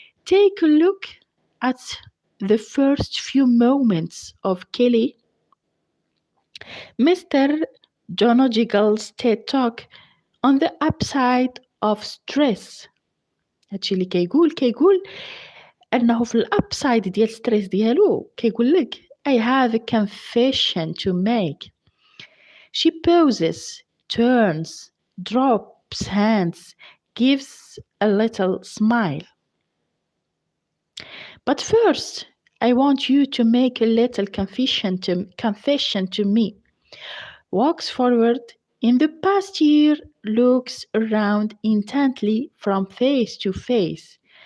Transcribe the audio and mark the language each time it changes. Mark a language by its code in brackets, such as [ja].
[en] take a look at the first few moments of Kelly Mr. Jonogigal's TED Talk on the upside of stress. [ar] هادشي اللي كيقول أنه في الأبسايد ديال ستريس ديالو كيقول لك [en] I have a confession to make. She pauses, turns, drops hands, gives a little smile. But first, I want you to make a little confession to me. Walks forward in the past year, looks around intently from face to face.